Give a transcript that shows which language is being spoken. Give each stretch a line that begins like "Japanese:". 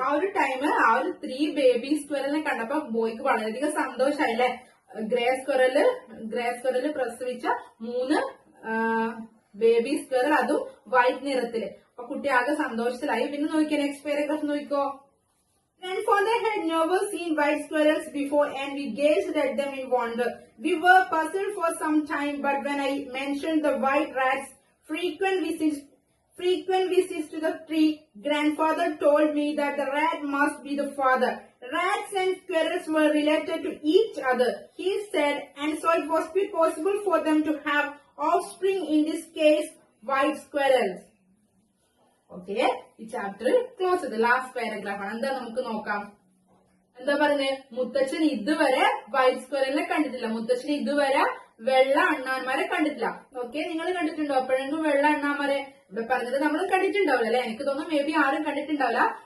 Malayalam: ആ ഒരു ടൈം ആ ഒരു 3 ബേബി സ്ക്വയറലിനെ കണ്ടപ്പോ ബോയ്ക്ക് വളരെയധികം സന്തോഷമായില്ലേ. ഗ്രേ സ്ക്വയറല് പ്രസവിച്ച 3 ബേബി സ്ക്വയറൽ, അതും വൈറ്റ് നിറത്തില്. അപ്പൊ കുട്ടി ആകെ സന്തോഷത്തിലായി. പിന്നെ നോക്കിയാ നെക്സ്റ്റ് പാരഗ്രാഫ് നോക്കിക്കോ.
English: Grandfather had never seen white squirrels before, and we gazed at them in wonder. We were puzzled for some time, but when I mentioned the white rats' frequent frequent visits to the tree, grandfather told me that the rat must be the father. Rats and squirrels were related to each other, he said, and so it was possible for them to have offspring, in this case, white squirrels.
Malayalam: Okay, ഈ chapter close ചെയ്ത് last paragraph ആണ്. എന്താ നമുക്ക് നോക്കാം. എന്താ പറഞ്ഞേ, മുത്തച്ഛൻ ഇതുവരെ വൈറ്റ് സ്ക്വയറിനെ കണ്ടിട്ടില്ല. മുത്തച്ഛൻ ഇതുവരെ വെള്ള അണ്ണാന്മാരെ കണ്ടിട്ടില്ല. ഓക്കെ, നിങ്ങൾ കണ്ടിട്ടുണ്ടോ എപ്പോഴെങ്കിലും വെള്ള അണ്ണാന്മാരെ? ഇവിടെ പറഞ്ഞത് നമ്മൾ കണ്ടിട്ടുണ്ടാവില്ല അല്ലെ? എനിക്ക് തോന്നുന്നു മേ ബി ആരും കണ്ടിട്ടുണ്ടാവില്ല.